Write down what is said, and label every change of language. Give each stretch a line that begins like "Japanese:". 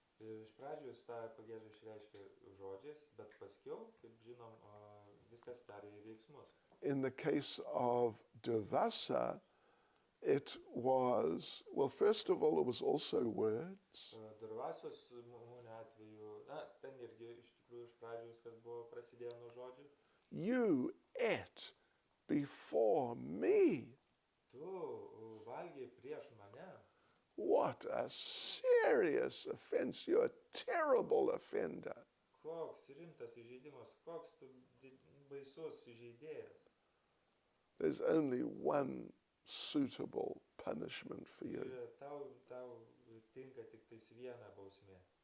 Lithuanian: Iš pradžių jis tą pagiežą išreiškia žodžiais, bet paskiau, kaip žinom, viskas perėjo į veiksmus.
English: In the case of Durvasa, it was, well, first of all, it was also words.
Lithuanian: Durvasos mūnio atveju, ten irgi iš tikrųjų iš pradžių viskas buvo prasidėjo nuo žodžių.
English: You ate before me.
Lithuanian: Tu valgiai prieš mane.
English: What a serious offense. You're a terrible offender.
Lithuanian: Koks rimtas įžeidimas, koks tu baisus įžeidėjas.
English: There's only one suitable punishment for you.
Lithuanian: Tau tinka tik tais viena bausmė.